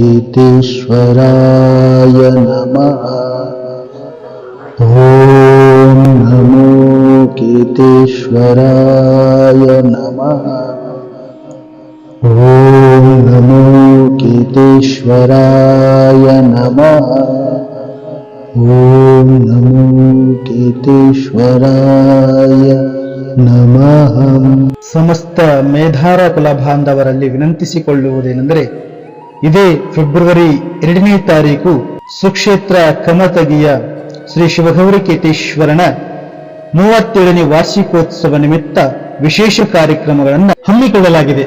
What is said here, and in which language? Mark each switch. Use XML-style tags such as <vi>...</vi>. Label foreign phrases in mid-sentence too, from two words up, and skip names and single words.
<sa>नमः। ॐ नमो केतेश्वराय नमः। ॐ नमो केतेश्वराय नमः। ॐ नमो केतेश्वराय नमः।</sa> <kn>ಸಮಸ್ತ ಮೇಧಾರ ಕುಲ ಬಾಂಧವರಲ್ಲಿ ವಿನಂತಿಸಿಕೊಳ್ಳುವುದೇನೆಂದರೆ, ಇದೇ ಫೆಬ್ರವರಿ 2ನೇ ತಾರೀಕು ಸುಕ್ಷೇತ್ರ ಕಮತಗಿಯ ಶ್ರೀ ಶಿವಗೌರಿ ಕೇತೇಶ್ವರನ 37ನೇ ವಾರ್ಷಿಕೋತ್ಸವ ನಿಮಿತ್ತ ವಿಶೇಷ ಕಾರ್ಯಕ್ರಮಗಳನ್ನು ಹಮ್ಮಿಕೊಳ್ಳಲಾಗಿದೆ.</kn>